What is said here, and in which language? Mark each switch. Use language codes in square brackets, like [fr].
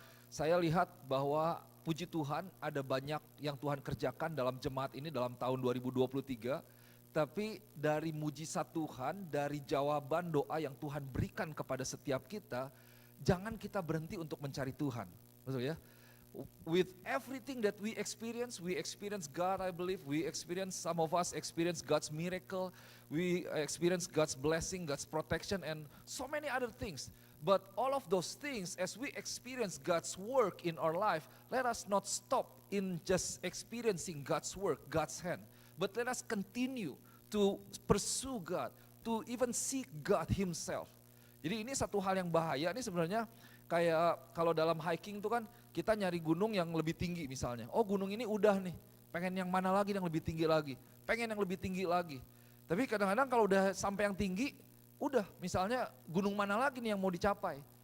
[id] Saya lihat bahwa puji Tuhan ada banyak yang Tuhan kerjakan dalam jemaat ini dalam tahun 2023. Tapi dari mujizat Tuhan, dari jawaban doa yang Tuhan berikan kepada setiap kita, jangan kita berhenti untuk mencari Tuhan. Betul ya? [en] With everything that we experience God, I believe. Some of us experience God's miracle. We experience God's blessing, God's protection, and so many other things. But all of those things, as we experience God's work in our life, let us not stop in just experiencing God's work, God's hand. But let us continue to pursue God, to even seek God Himself. [id] Jadi ini satu hal yang bahaya nih sebenarnya, kayak kalau dalam hiking itu kan kita nyari gunung yang lebih tinggi misalnya. Oh gunung ini udah nih, pengen yang mana lagi yang lebih tinggi lagi, pengen yang lebih tinggi lagi. Tapi kadang-kadang kalau udah sampai yang tinggi, udah misalnya gunung mana lagi nih yang mau dicapai.